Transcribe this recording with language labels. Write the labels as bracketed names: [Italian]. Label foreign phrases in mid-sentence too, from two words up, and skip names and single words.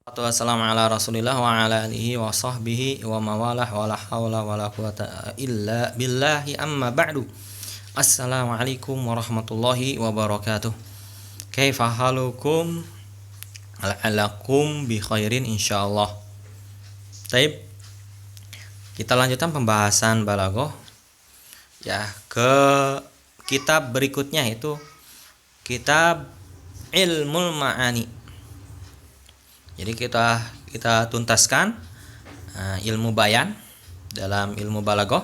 [Arabic] والسلام على رسول الله وعلى آله وصحبه ومن والاه ولا حول ولا قوة إلا بالله أما بعد. السلام عليكم ورحمة الله وبركاته. كيف حالكم? لعلكم بخير إن شاء الله. Taib. [Indonesian] Kita lanjutkan pembahasan balaghah ya ke kitab berikutnya, itu kitab Ilmul Ma'ani. Jadi kita tuntaskan ilmu bayan dalam ilmu balaghah.